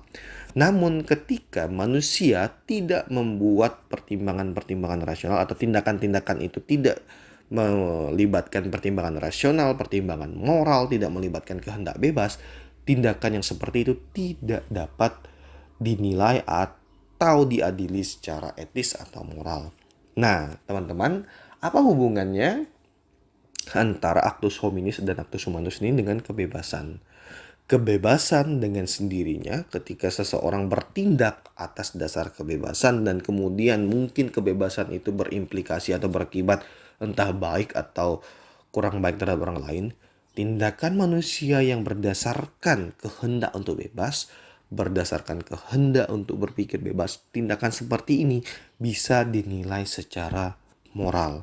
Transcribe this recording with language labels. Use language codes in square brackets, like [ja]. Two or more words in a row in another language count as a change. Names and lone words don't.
[id] Namun ketika manusia tidak membuat pertimbangan-pertimbangan rasional atau tindakan-tindakan itu tidak melibatkan pertimbangan rasional, pertimbangan moral, tidak melibatkan kehendak bebas, tindakan yang seperti itu tidak dapat dinilai atau diadili secara etis atau moral. Nah, teman-teman, apa hubungannya antara [la] actus hominis [id] dan [la] actus humanus [id] ini dengan kebebasan? Kebebasan dengan sendirinya ketika seseorang bertindak atas dasar kebebasan dan kemudian mungkin kebebasan itu berimplikasi atau berakibat entah baik atau kurang baik terhadap orang lain, tindakan manusia yang berdasarkan kehendak untuk bebas, berdasarkan kehendak untuk berpikir bebas, tindakan seperti ini bisa dinilai secara moral.